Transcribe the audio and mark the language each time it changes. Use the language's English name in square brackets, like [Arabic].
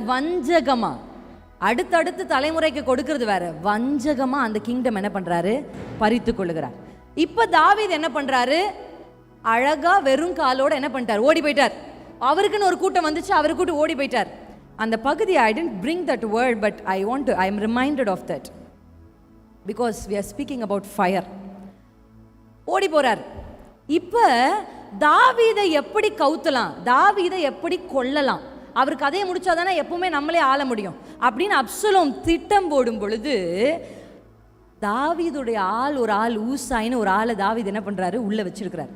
[Tamil] வஞ்சகமா அடுத்தடுத்து தலைமுறைக்கு கொடுக்கிறது வேற, வஞ்சகமா அந்த கிங்டம் என்ன பண்றாரு? பறித்து கொள்ளுகிறார். இப்ப தாவீது என்ன பண்றாரு? அழகா வெறும் காலோட என்ன பண்ணிட்டார்? ஓடி போயிட்டார். அவருக்குன்னு ஒரு கூட்டம் வந்துச்சு, அவரு கூட்டு ஓடி போயிட்டார். அந்த பகுதி [English] I didn't bring that word but I am reminded of that. Because we are speaking about fire. [Tamil] ஓடி போறார். இப்ப தாவீதை எப்படி கவுத்தலாம், தாவீதை எப்படி கொல்லலாம், அவர் கதையை முடிச்சாதானே எப்பவுமே நம்மளே ஆள முடியும் அப்படின்னு அப்சலோம் திட்டம் போடும் பொழுது, தாவீதுடைய ஒரு ஆள் ஊசாயின்னு ஒரு ஆளை தாவீது என்ன பண்றாரு, உள்ள வச்சிருக்கிறார்.